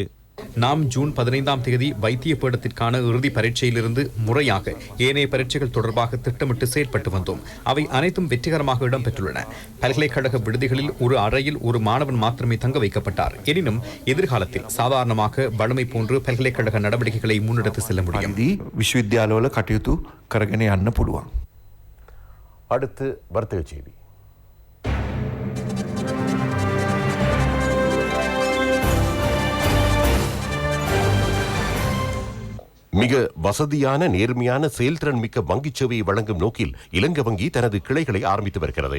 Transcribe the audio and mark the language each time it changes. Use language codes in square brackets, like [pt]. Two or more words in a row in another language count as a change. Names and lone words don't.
[ta] நாம் ஜூன் 15ஆம் தேதி வைத்திய பீடத்திற்கான இறுதி பரீட்சையிலிருந்து முறையாக ஏனைய பரீட்சைகள் தொடர்பாக திட்டமிட்டு செயல்பட்டு வந்தோம். அவை அனைத்தும் வெற்றிகரமாக இடம்பெற்றுள்ளன. பல்கலைக்கழக விடுதிகளில் ஒரு அறையில் ஒரு மாணவன் மாத்திரமே தங்க வைக்கப்பட்டார். எனினும் எதிர்காலத்தில் சாதாரணமாக வழமை போன்று பல்கலைக்கழக நடவடிக்கைகளை முன்னெடுத்து செல்ல முடியும். [si] விஸ்வவித்யாலயவල කටයුතු කරගෙන යන්න පුළුවන්. [ta] அடுத்து வர்த்தக செய்தி. மிக வசதியான, நேர்மையான, செயல்திறன் மிக்க வங்கிச் சேவையை வழங்கும் நோக்கில் இலங்கை வங்கி தனது கிளைகளை ஆரம்பித்து வருகிறது.